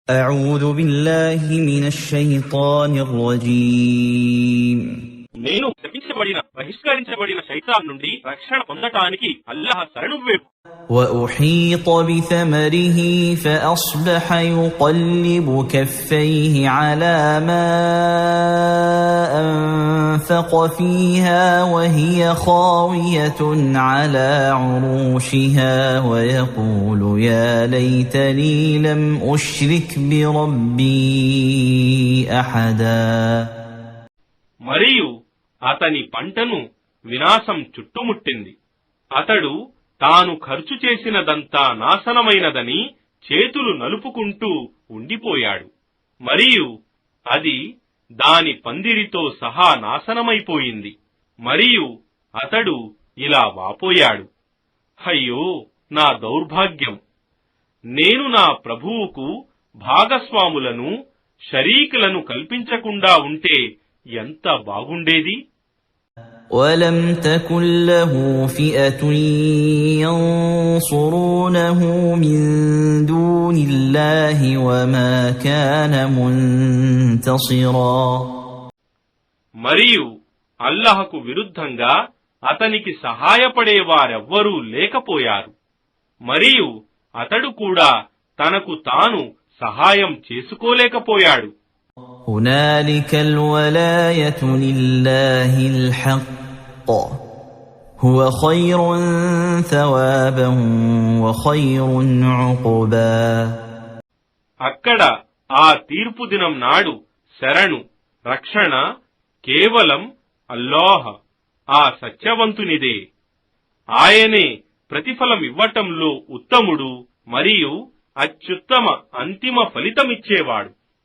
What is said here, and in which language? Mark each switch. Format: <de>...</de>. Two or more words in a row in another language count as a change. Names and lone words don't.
<ar>أعوذ بالله من الشيطان الرجيم</ar> <te>నేను శపించబడిన బహిష్కరించబడిన శైతాన్ నుండి రక్షణ పొందటానికి అల్లాహ్ శరణు వేపు.</te> <ar>وأحيط بثمره فأصبح يقلب كفيه على ما أنفق فيها وهي خاوية على عروشها ويقول يا ليتني لم أشرك بربي أحدا.</ar> <te>మరియు అతని పంటను వినాశం చుట్టుముట్టింది. అతడు తాను ఖర్చు చేసినదంతా నాశనమైనదని చేతులు నలుపుకుంటూ ఉండిపోయాడు. మరియు అది దాని పందిరితో సహా నాశనమైపోయింది. మరియు అతడు ఇలా వాపోయాడు, అయ్యో నా దౌర్భాగ్యం! నేను నా ప్రభువుకు భాగస్వాములను, షరీకులను కల్పించకుండా ఉంటే ఎంత బాగుండేది.</te> <ar>ولم تكن له فئة ينصرونه من دون الله وما كان منتصرا.</ar> <te>మరియు అల్లాహకు విరుద్ధంగా అతనికి సహాయపడేవారెవ్వరూ లేకపోయారు. మరియు అతడు కూడా తనకు తాను సహాయం చేసుకోలేకపోయాడు.</te> <ar>هنالك الولاية لله الحق هو خير ثوابا وخير عقبا.</ar> <te>అక్కడ ఆ తీర్పు దినం నాడు శరణు, రక్షణ కేవలం అల్లాహ్, ఆ సత్యవంతునిదే. ఆయనే ప్రతిఫలమివ్వటంలో ఉత్తముడు మరియు అత్యుత్తమ అంతిమ ఫలితమిచ్చేవాడు.</te>